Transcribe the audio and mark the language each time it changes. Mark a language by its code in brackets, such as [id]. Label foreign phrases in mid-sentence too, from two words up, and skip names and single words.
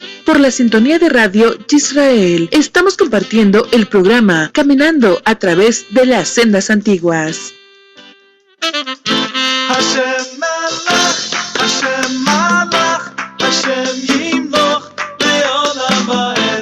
[es] por la sintonía de Radio Israel. Estamos compartiendo el programa Caminando a través de las sendas antiguas. [he] השם מלך השם מלך השם ימלוך לעולם ועד.